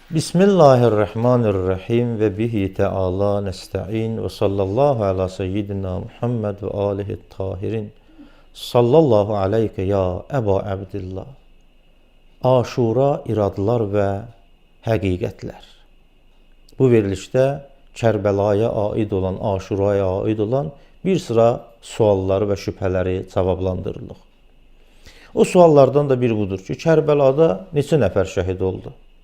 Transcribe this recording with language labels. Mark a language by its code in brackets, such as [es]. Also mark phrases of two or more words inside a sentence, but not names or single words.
[ar] بسم الله الرحمن الرحيم وبه تعالى نستعين وصلى الله على سيدنا محمد وآله الطاهرين. صلى الله عليك يا أبا عبد الله. [az] Aşura iradlar və həqiqətlər. Bu verilişdə Kərbəlaya aid olan, Aşuraya aid olan bir sıra sualları və şübhələri cavablandırılır. O suallardan da biri budur ki, Kərbəlada neçə nəfər şəhid oldu?